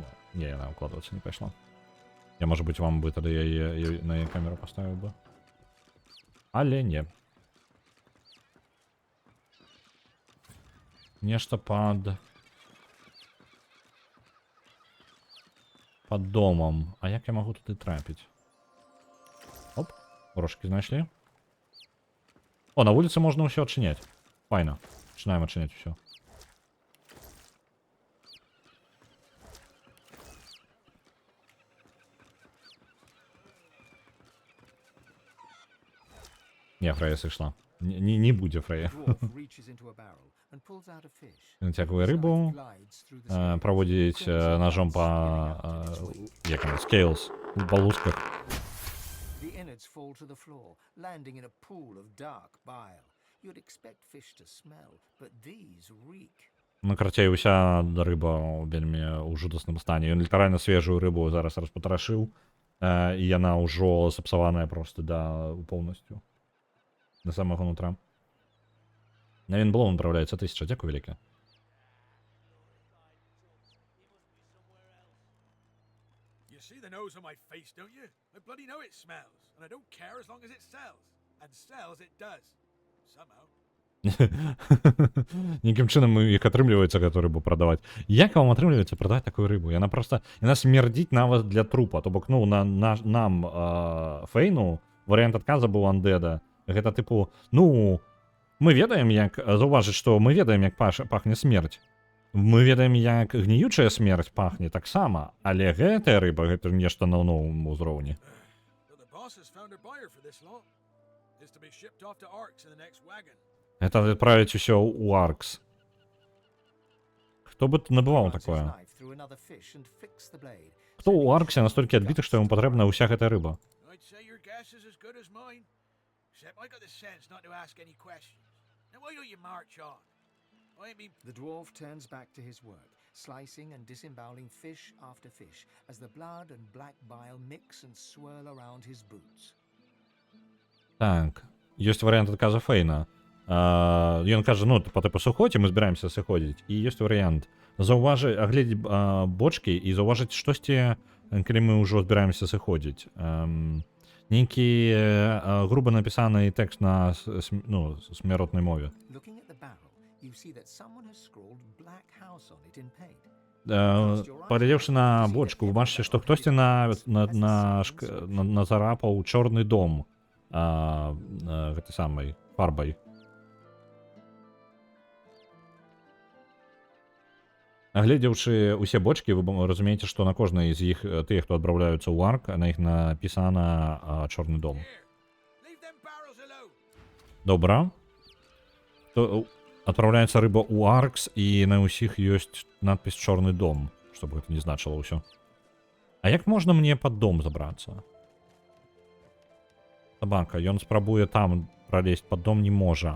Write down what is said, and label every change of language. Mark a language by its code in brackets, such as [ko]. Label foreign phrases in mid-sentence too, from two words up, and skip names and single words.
[be] Не, яна укладвацца не пайшла. Я, можа быць, вам бы тады яе на яе камеру паставіў бы. Але не. Нешта пад... под домом. [uk] А як я могу туди трапити? Оп, горошки знайшли. О, на вулиці можна все відчиняти. Файно. Починаємо відчиняти все. [ru] Не, Фрея сошла. [uk] Не буде Фрея. [en] Dwarf reaches into a barrel and pulls out a fish. [uk] Натягує рибу, [en] Glides through the scales. [uk] проводить ножом по як воно, scales, по лусках. [en] The innards fall to the floor, landing in a pool of dark bile. You'd expect fish to smell, but these reek. [be] Ну, карацей, уся риба вельмі ў жудасному стані. Ён літаральна свежую рыбу зараз распатарашыў, і яна ўжо сапсаваная просто да поўнасцю. Да самага нутра. Навін Блоун управляецца 1000, дзякуй вяліка. [en] You see the nose on my face, don't you? I bloody know it smells, and I don't care as long as it sells. And sells it does. Somehow. [be] Якім чынам іх атрымліваецца гэту рыбу прадаваць? Як вам атрымліваецца прадаць такую рыбу? Яна просто... Яна смердзіць нават для трупа. То бок, ну, нам, Фейну, варыянт адказа быў Андеда. Гэта тыпу, ну, мы ведаем, як... Заўважыць, што мы ведаем, як пахне смерць. Мы ведаем, як гніючая смерць пахне таксама. Але гэтая рыба, гэта нешта на новым узроўні. [en] But the boss has found a buyer for this lot. Is to be shipped off to Arks in the next wagon. [be] Гэта адправіць усё ў Аркс. Хто бы набываў [en] Runs his [be] такое? [en] knife through another fish and flicks the blade. [be] Хто ў Арксе настолькі адбіты, што яму патрэбна ўся гэтая рыба? [en] I'd say your guess is as good as mine. Except I got the sense not to ask any questions. Now why don't you march on? I mean, The dwarf turns back to his work, slicing and disemboweling fish after fish as the blood and black bile mix and swirl around his boots. [be] Так, ёсць варыянт адказа Фейна. Ён кажа, ну, па тыпу сыходзі, мы збіраемся сыходзіць. І ёсць варыянт. Агледзець бочкі і заўважыць штосьці, калі мы ўжо збіраемся сыходзіць. Нейкі груба напісаны тэкст на смяротнай мове. [en] Looking at the barrel, you see that someone has scrawled Black House on it in paint. [be] Паглядзеўшы на бочку, вы бачыце, што хтосьці назарапаў чорны дом гэтай самай фарбай. Агледзеўшы усе бочкі, вы разумееце, што на кожнай з іх тыя, хто адпраўляюцца ў Арк, на іх напісана чорны дом. [en] leave them barrels alone. [be] Добра. Адпраўляецца рыба ў Аркс, і на ўсіх ёсць надпіс «Чорны дом», щоб гэта не значыла ўсё. А як можна мне пад дом забрацца? Собака, ён спрабуе там пралезть, пад дом не можа.